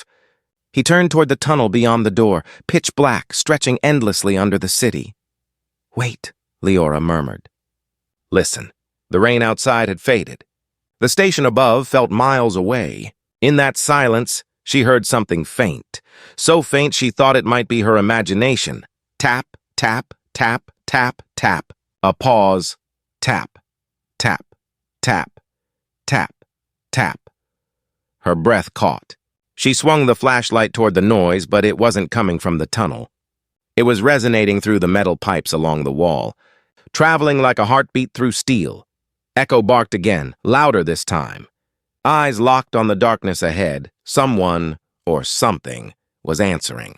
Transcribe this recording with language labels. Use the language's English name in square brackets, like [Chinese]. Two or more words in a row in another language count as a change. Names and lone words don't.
[English] He turned toward the tunnel beyond the door, pitch black, stretching endlessly under the city. "Wait," Liora murmured. Listen. The rain outside had faded. The station above felt miles away. In that silence, she heard something faint. So faint she thought it might be her imagination. Tap, tap, tap, tap, tap. A pause. Tap, tap, tap, tap, tap. Her breath caught. She swung the flashlight toward the noise, but it wasn't coming from the tunnel. It was resonating through the metal pipes along the wall, traveling like a heartbeat through steel. Echo barked again, louder this time. Eyes locked on the darkness ahead, someone, or something, was answering.